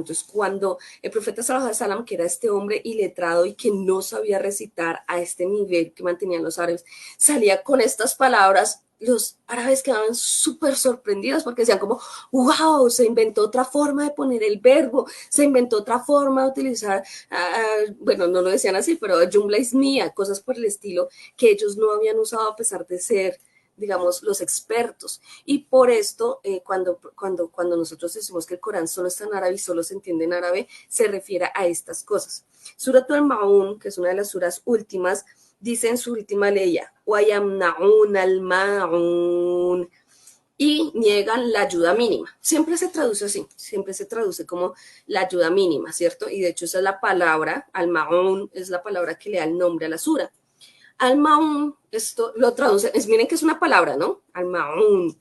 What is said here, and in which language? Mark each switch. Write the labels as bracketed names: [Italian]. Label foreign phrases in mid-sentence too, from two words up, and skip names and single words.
[Spanish] Entonces, cuando el profeta [Arabic] صلى الله عليه وسلم, [Spanish] que era este hombre iletrado y que no sabía recitar a este nivel que mantenían los árabes, salía con estas palabras, los árabes quedaban súper sorprendidos porque decían como, wow, se inventó otra forma de poner el verbo, se inventó otra forma de utilizar, bueno, no lo decían así, pero [Arabic] جملة اسمية, [Spanish] cosas por el estilo que ellos no habían usado a pesar de ser, digamos, los expertos. Y por esto, cuando nosotros decimos que el Corán solo está en árabe y solo se entiende en árabe, se refiere a estas cosas. Surat al-Ma'un, que es una de las suras últimas, dice en su última leya, [Arabic] وَيَمْنَعُونَ الْمَاعُونَ, [Spanish] y niegan la ayuda mínima. Siempre se traduce así, siempre se traduce como la ayuda mínima, ¿cierto? Y de hecho esa es la palabra, al-Ma'un es la palabra que le da el nombre a la sura. Al-Ma'un, esto lo traducen, miren que es una palabra, ¿no? Al-Ma'un.